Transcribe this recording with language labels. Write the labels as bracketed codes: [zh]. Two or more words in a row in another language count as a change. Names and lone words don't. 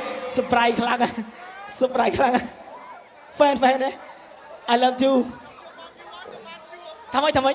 [km] surprise ខ្លាំង surprise ខ្លាំង fan ណា [en] I love you [km] ធ្វើម៉េច